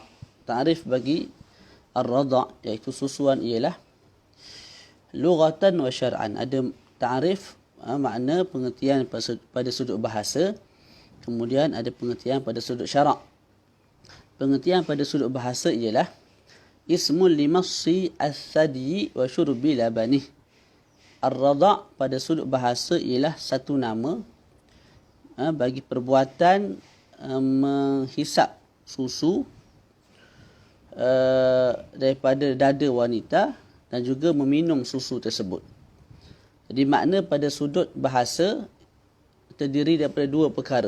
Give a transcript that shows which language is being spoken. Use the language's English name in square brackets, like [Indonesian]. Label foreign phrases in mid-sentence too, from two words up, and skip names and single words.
[Malay] Ta'rif bagi Ar-Rada' iaitu susuan ialah [Arabic] لغةً وشرعاً. [Malay] Ada ta'rif, makna pengertian pada sudut bahasa. Kemudian ada pengertian pada sudut syarak. Pengertian pada sudut bahasa ialah [Arabic] اسم لمص الثدي وشرب لبنه. [Malay] Ar-Rada' pada sudut bahasa ialah satu nama bagi perbuatan menghisap susu daripada dada wanita dan juga meminum susu tersebut. Jadi makna pada sudut bahasa terdiri daripada 2 perkara.